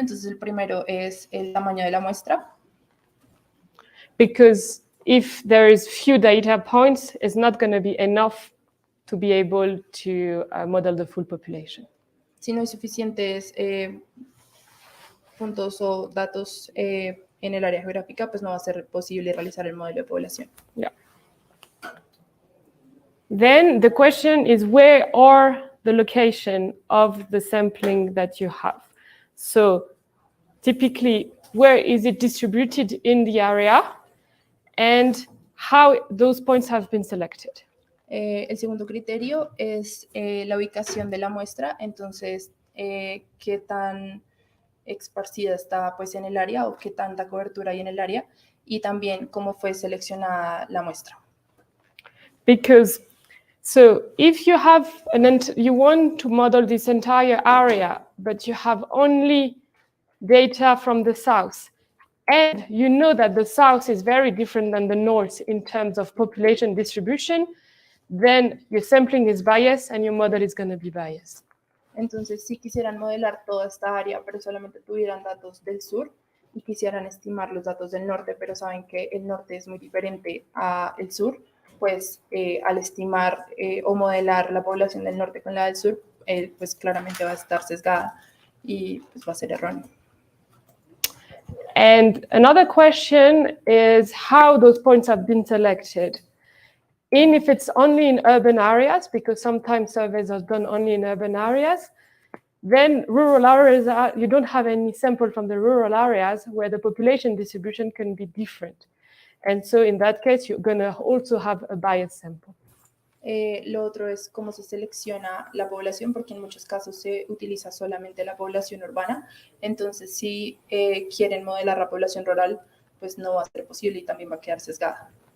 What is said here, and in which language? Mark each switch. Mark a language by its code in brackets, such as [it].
[es] Entonces el primero es el tamaño de la muestra. [en] Because if there is few data points, it's not going to be enough to be able to model the full population. [es] Si no hay suficientes puntos o datos en el área geográfica, pues no va a ser posible realizar el modelo de población. [en] Yeah. Then the question is, where are the location of the sampling that you have? So typically, where is it distributed in the area, and how those points have been selected? [es] El segundo criterio es la ubicación de la muestra. Entonces, qué tan esparcida está pues en el área, o qué tanta cobertura hay en el área, y también cómo fue seleccionada la muestra. [en] Because so if you have you want to model this entire area, but you have only data from the south, and you know that the south is very different than the north in terms of population distribution, then your sampling is biased and your model is going to be biased. [es] Entonces, si quisieran modelar toda esta área, pero solamente tuvieran datos del sur, y quisieran estimar los datos del norte, pero saben que el norte es muy diferente al sur, pues al estimar o modelar la población del norte con la del sur, pues claramente va a estar sesgada y pues va a ser erróneo. [en] And another question is how those points have been selected. If it's only in urban areas, because sometimes surveys are done only in urban areas, then rural areas, you don't have any sample from the rural areas where the population distribution can be different. And so in that case, you're going to also have a biased sample. [es] Lo otro es cómo se selecciona la población, porque en muchos casos se utiliza solamente la población urbana. Entonces, si quieren modelar la población rural, pues no va a ser posible y también va a quedar sesgada.